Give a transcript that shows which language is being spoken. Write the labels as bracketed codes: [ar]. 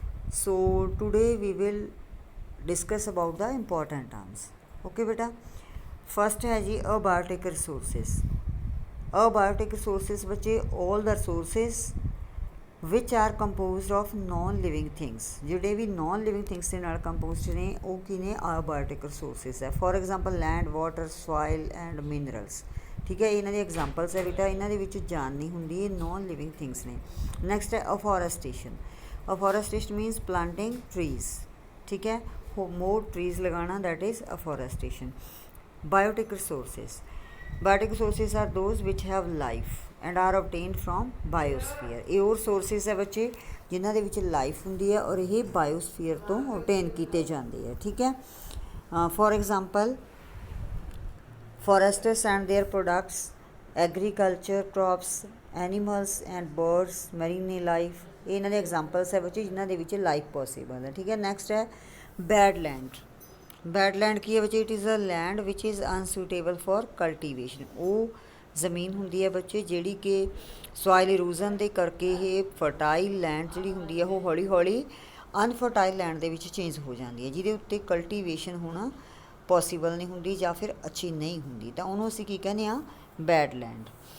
[en] So today we will discuss about the important terms. Okay beta. First [hi] है जी [en] abiotic resources. Abiotic resources बच्चे all the resources which are composed of non living things. [pa] ਜਿਹੜੇ ਵੀ [en] non living things [pa] ਦੇ ਨਾਲ composed ਨੇ ਉਹ ਕੀ ਨੇ abiotic resources ਹੈ. [en] For example land, water, soil and minerals. [pa] ਠੀਕ ਹੈ, ਇਹਨਾਂ ਦੀ ਐਗਜ਼ਾਮਪਲਸ ਹੈ ਬੇਟਾ. ਇਹਨਾਂ ਦੇ ਵਿੱਚ ਜਾਨ ਨਹੀਂ ਹੁੰਦੀ, ਇਹ [en] non living things [pa] ਨੇ. ਨੈਕਸਟ ਹੈ afforestation. [en] Afforestation means planting trees. [hi] ठीक है, [en] more trees लगाना, that is afforestation. Biotic resources. Biotic resources are those which have life and are obtained from biosphere. [pa] ਇਹ ਉਹ resources ਹੈ ਬੱਚੇ ਜਿਨ੍ਹਾਂ ਦੇ ਵਿੱਚ ਲਾਈਫ ਹੁੰਦੀ ਹੈ ਔਰ ਇਹ ਬਾਇਓਸਫੀਅਰ ਤੋਂ obtain ਕੀਤੇ ਜਾਂਦੇ ਹੈ. ਠੀਕ ਹੈ, [en] for example forests and their products, agriculture, crops, animals and birds, marine life. [pa] ਇਹ ਇਹਨਾਂ ਦੇ ਐਗਜ਼ਾਮਪਲਸ ਹੈ ਬੱਚੇ ਜਿਨ੍ਹਾਂ ਦੇ ਵਿੱਚ ਲਾਈਫ ਪੋਸੀਬਲ ਹੈ. ਠੀਕ ਹੈ, ਨੈਕਸਟ ਹੈ ਬੈਡ ਲੈਂਡ. ਬੈਡ ਲੈਂਡ ਕੀ ਹੈ ਬੱਚੇ? [en] It is a land which is unsuitable for cultivation. [pa] ਉਹ ਜ਼ਮੀਨ ਹੁੰਦੀ ਹੈ ਬੱਚੇ ਜਿਹੜੀ ਕਿ ਸੋਇਲ ਇਰੋਜ਼ਨ ਦੇ ਕਰਕੇ ਇਹ ਫਰਟਾਈਲ ਲੈਂਡ ਜਿਹੜੀ ਹੁੰਦੀ ਹੈ ਉਹ ਹੌਲੀ ਹੌਲੀ ਅਨਫਰਟਾਈਲ ਲੈਂਡ ਦੇ ਵਿੱਚ ਚੇਂਜ ਹੋ ਜਾਂਦੀ ਹੈ, ਜਿਹਦੇ ਉੱਤੇ ਕਲਟੀਵੇਸ਼ਨ ਹੋਣਾ ਪੋਸੀਬਲ ਨਹੀਂ ਹੁੰਦੀ ਜਾਂ ਫਿਰ ਅੱਛੀ ਨਹੀਂ ਹੁੰਦੀ, ਤਾਂ ਉਹਨੂੰ ਅਸੀਂ ਕੀ ਕਹਿੰਦੇ ਹਾਂ? Bed land.